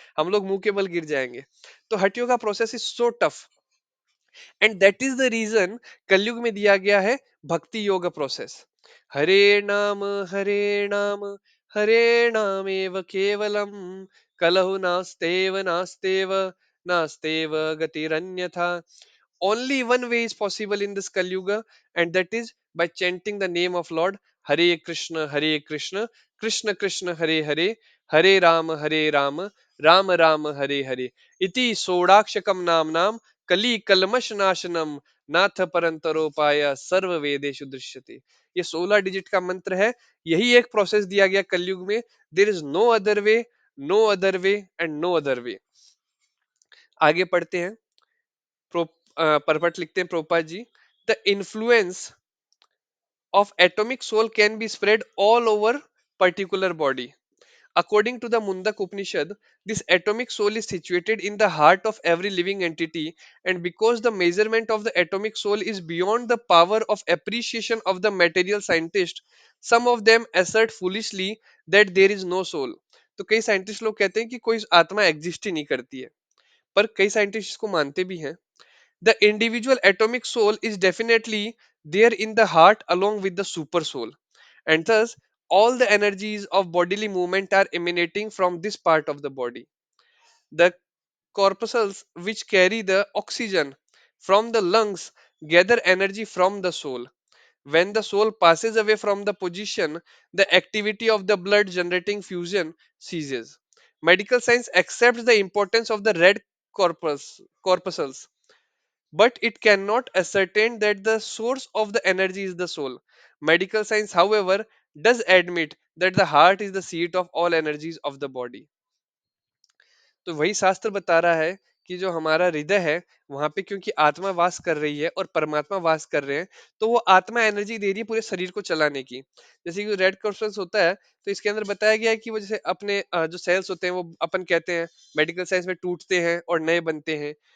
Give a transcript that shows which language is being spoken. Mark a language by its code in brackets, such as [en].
[hi] हम लोग मुंह के बल गिर जाएंगे। तो हटियो का [en] process is so tough and that is the reason [hi] कलयुग में दिया गया है भक्ति योग प्रोसेस। [sa] हरे नाम, हरे नाम, हरे नाम एव केवलम, कलहु नास्तेव नास्तेव, नास्तेव गतिरन्यथा। [en] Only one way is possible in this Kali Yuga, and that is by chanting the name of Lord. [sa] Hare Krishna, Krishna Krishna, Hare Hare, Hare Ram, Ram Ram, Hare Hare. Iti Sodakshakam Namnam Kali Kalmash Nashanam नाथ परंतरोपाय सर्व वेदेषु दृश्यते। [hi] ये 16 digit का मंत्र है। यही एक process दिया गया कलयुग में। [en] There is no other way, no other way and no other way. [hi] आगे पढ़ते हैं। परपट लिखते हैं प्रोपा जी, [en] The influence of atomic soul can be spread all over particular body. According to the Mundak Upanishad, this atomic soul is situated in the heart of every living entity, and because the measurement of the atomic soul is beyond the power of appreciation of the material scientist, some of them assert foolishly that there is no soul. [hi] तो कई scientist लोग कहते हैं कि कोई आत्मा exist ही नहीं करती है, पर कई साइंटिस्ट इसको मानते भी हैं। [en] The individual atomic soul is definitely there in the heart along with the super soul, and thus all the energies of bodily movement are emanating from this part of the body. The corpuscles which carry the oxygen from the lungs gather energy from the soul. When the soul passes away from the position, the activity of the blood generating fusion ceases. Medical science accepts the importance of the red corpuscles, but it cannot ascertain that the source of the energy is the soul. Medical science, however, does admit that the heart is the seat of all energies of the body. [hi] तो वही शास्त्र बता रहा है कि जो हमारा हृदय है वहां पे क्योंकि आत्मा वास कर रही है और परमात्मा वास कर रहे हैं, तो वो आत्मा एनर्जी दे रही है पूरे शरीर को चलाने की। जैसे कि रेड क्रिस्टल्स होता है, तो इसके अंदर बताया गया है कि वो जैसे अपने जो सेल्स होते हैं वो अपन कहते हैं मेडिकल साइंस में टूटते हैं और नए बनते हैं।